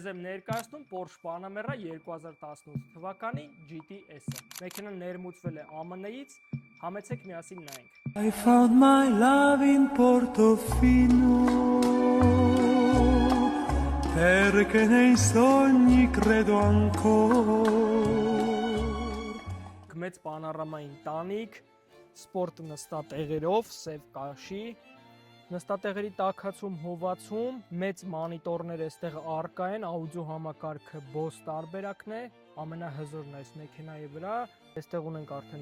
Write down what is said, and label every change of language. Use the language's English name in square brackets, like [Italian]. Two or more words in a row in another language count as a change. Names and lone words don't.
[Armenian] Ձեզ եմ ներկայացնում Porsche Panamera 2018 թվականի GT-S-ը։ Մեքենան ներմուծվել է ԱՄՆ-ից, համեցեք միասին նայենք։ [English] I found my love in Portofino, [Italian] perché nei sogni credo ancora. [Armenian] Մեծ պանորամային տանիք, սպորտ նստատեղերով, սև կաշի, նստատեղերի տաքացում, հովացում, մեծ մանիտորներ այստեղ առկա են, աուդիո համակարգը Bose տարբերակն է, ամենահզորն այս մեքենայի վրա, այստեղ ունենք արդեն